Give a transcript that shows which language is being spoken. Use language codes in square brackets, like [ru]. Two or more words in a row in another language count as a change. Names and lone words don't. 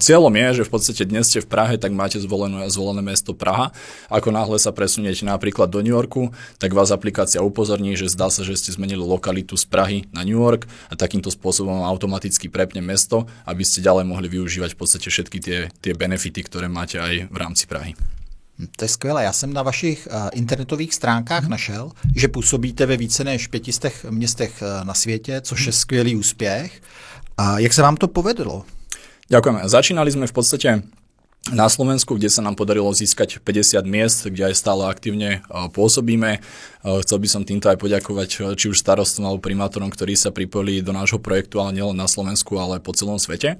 [sk] Cieľom je, že v podstate dnes ste v Prahe, tak máte zvolené mesto Praha. Ako náhle sa presuniete napríklad do New Yorku, tak vás aplikácia upozorní, že zdá sa, že ste zmenili lokalitu z Prahy na New York a takýmto spôsobom automaticky prepne mesto, aby ste ďalej mohli využívať v podstate všetky tie benefity, ktoré máte aj v rámci Prahy. [cs] To je skvělé. Já jsem na vašich internetových stránkách našel, že působíte ve více než 500 městech na světě, což je skvělý úspěch. A jak se vám to povedlo? [sk] Ďakujeme. Začínali sme v podstate na Slovensku, kde sa nám podarilo získať 50 miest, kde aj stále aktívne pôsobíme. Chcel by som týmto aj poďakovať či už starostom alebo primátorom, ktorí sa pripojili do nášho projektu, ale nielen na Slovensku, ale po celom svete.